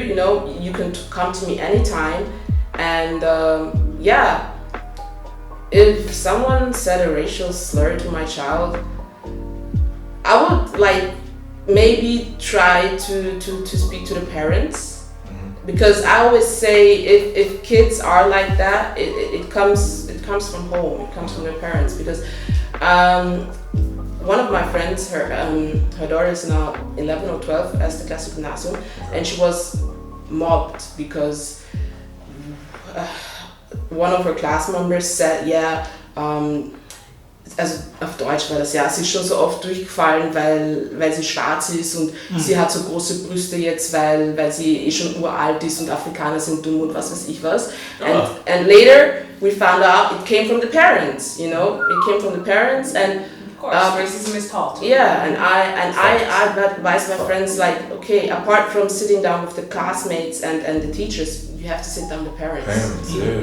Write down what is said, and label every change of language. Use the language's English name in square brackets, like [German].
[English] You know, you can come to me anytime. And yeah, if someone said a racial slur to my child, I would like maybe try to speak to the parents. Because I always say if kids are like that, it comes from home, it comes from their parents. Because one of my friends, her daughter is now 11 or 12 as the Klasse Gymnasium, and she was mobbed because one of her class members said, yeah, [German] also auf Deutsch war das ja, sie ist schon so oft durchgefallen, weil sie schwarz ist und sie hat so große Brüste jetzt, weil sie schon uralt ist und Afrikaner sind dumm und was weiß ich was. [English] And later we found out it came from the parents, you know, it came from the parents. And Of course, racism is taught. yeah, and I advise my friends, like, okay, apart from sitting down with the classmates and the teachers, you have to sit down with the parents. Parents, yeah.